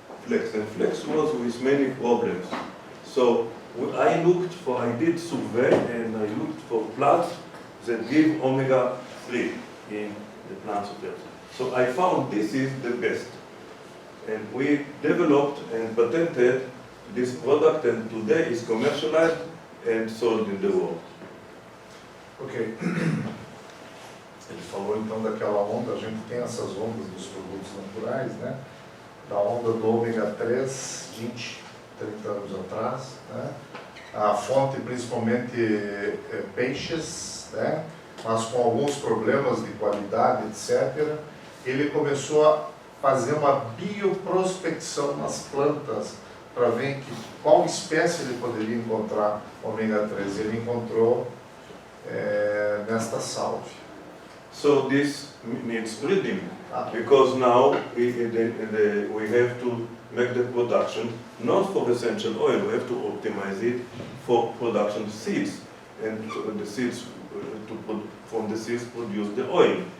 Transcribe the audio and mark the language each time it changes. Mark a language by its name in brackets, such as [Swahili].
[English] And flex was with many problems. So I did survey and I looked for plants that give omega-3 in the plants of Earth. So I found this is the best. And we developed and patented this product, and today is commercialized and sold in the world. Ok. [Portuguese] Ele falou então daquela onda, a gente tem essas ondas dos produtos naturais, né? Da onda do ômega 3, 20, 30 anos atrás, né? A fonte principalmente peixes, né? Mas com alguns problemas de qualidade, etc. Ele começou a fazer uma bioprospecção nas plantas para ver qual espécie ele poderia encontrar ômega 3. Ele encontrou nesta salve. [English] So this needs breeding, because now we have to make the production not for essential oil, we have to optimize it for production seeds, and the seeds from the seeds produce the oil.